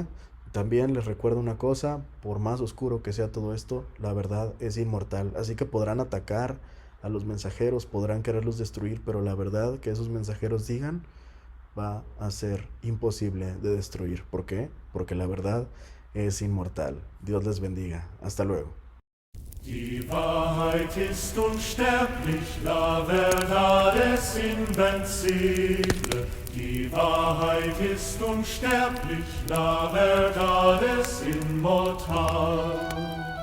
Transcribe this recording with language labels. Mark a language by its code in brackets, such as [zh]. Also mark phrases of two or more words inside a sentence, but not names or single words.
[es] También les recuerdo una cosa, por más oscuro que sea todo esto, la verdad es inmortal. Así que podrán atacar a los mensajeros, podrán quererlos destruir, pero la verdad que esos mensajeros digan va a ser imposible de destruir. ¿Por qué? Porque la verdad es inmortal. Dios les bendiga. Hasta luego. [de] Die Wahrheit ist unsterblich, [es] la verdad es invencible. [de] Die Wahrheit ist unsterblich, [es] la verdad es inmortal.